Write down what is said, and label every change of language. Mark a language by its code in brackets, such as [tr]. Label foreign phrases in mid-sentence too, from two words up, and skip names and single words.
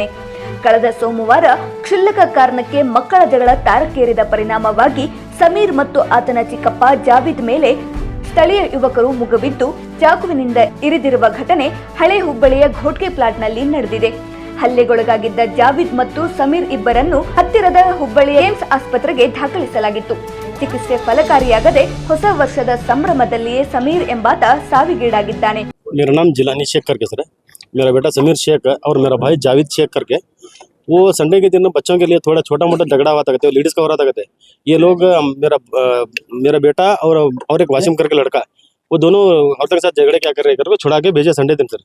[kn] ಕಳೆದ ಸೋಮವಾರ ಕ್ಷುಲ್ಲಕ ಕಾರಣಕ್ಕೆ ಮಕ್ಕಳ ಜಗಳ ತಾರಕ್ಕೇರಿದ ಪರಿಣಾಮವಾಗಿ ಸಮೀರ್ ಮತ್ತು ಆತನ ಚಿಕ್ಕಪ್ಪ ಜಾವಿದ್ ಮೇಲೆ ಸ್ಥಳೀಯ ಯುವಕರು ಮುಗಿಬಿದ್ದು ಚಾಕುವಿನಿಂದ ಇರಿದಿರುವ ಘಟನೆ ಹಳೆ ಹುಬ್ಬಳ್ಳಿಯ ಘೋಟ್ಗೆ ಪ್ಲಾಟ್ನಲ್ಲಿ ನಡೆದಿದೆ. ಹಲ್ಲೆಗೊಳಗಾಗಿದ್ದ ಜಾವಿದ್ ಮತ್ತು ಸಮೀರ್ ಇಬ್ಬರನ್ನು ಹತ್ತಿರದ ಹುಬ್ಬಳ್ಳಿಯ ಏಮ್ಸ್ ಆಸ್ಪತ್ರೆಗೆ ದಾಖಲಿಸಲಾಗಿತ್ತು. ಚಿಕಿತ್ಸೆ ಫಲಕಾರಿಯಾಗದೆ ಹೊಸ ವರ್ಷದ ಸಂಭ್ರಮದಲ್ಲಿಯೇ ಸಮೀರ್ ಎಂಬಾತ ಸಾವಿಗೀಡಾಗಿದ್ದಾನೆ. [hi] मेरा नाम जिलानी शेख करके सर है। मेरा बेटा समीर शेख है और मेरा भाई जाविद शेख करके। वो संडे के दिन बच्चों के लिए थोड़ा छोटा मोटा झगड़ा हुआ था कहते, लेडीज का हो रहा था कहते। ये लोग मेरा बेटा और एक वासिम करके लड़का, वो दोनों औरतों के साथ झगड़े क्या कर रहे करके छुड़ा के भेजे संडे दिन सर।